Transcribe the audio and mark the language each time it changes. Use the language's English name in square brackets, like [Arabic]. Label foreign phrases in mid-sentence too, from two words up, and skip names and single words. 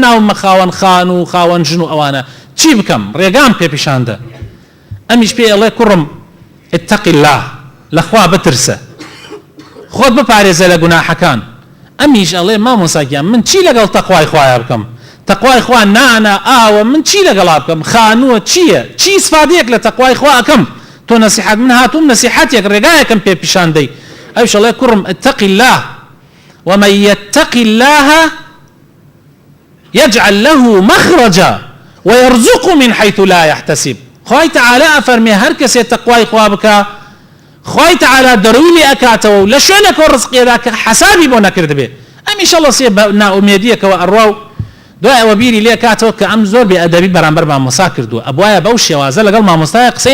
[Central Kurdish] ناوم خاوەن خان و خاوەن ژن و ئەوانە چی بکەم ڕێگام پێ پیشاندە ئەمیش پێ ئەڵێ کوڕم [Arabic] اتقی الله [Central Kurdish] لەخوا بترسە خۆت بپارێزە لە گوناحەکان ئەمیش ئەڵێ مامۆساگیان من چی لەگەڵ تەقوای خوایە بکەم تەقوای خوا نانە ئاوە من چی لەگەڵا بکەم خانووە چییە چی سفادەیەک لە تەقوای خوا ئەەکەم تۆ نەسیحەت من هاتووم نەسیحەتێک ڕێگایەکەم پێ پیشاندەی ئەویش ئەڵێ کوڕم [Arabic] اتقی الله ومن يتق الله يجعل له مخرجا ويرزقه من حيث لا يحتسب [Central Kurdish] خوای تعالی ئەفەرمێ هەر کەسێ تەقوای خوا بکە خوای تعالی دەروی ئەکاتەوە لە شوێنێک ڕزقێدا کە حەسابی بۆ نەکرد بێ ئەمیشەڵە سێ بە ناومێدیەکەوە ئەڕوا و دوای ئەوە بیری لێ کاتەوە کە ئەم زۆر بێ ئەدەبی بەرامبەر مامۆستا کردووە ئەبوایە بەو شێوازە لەگەڵ مامۆستایە قسەی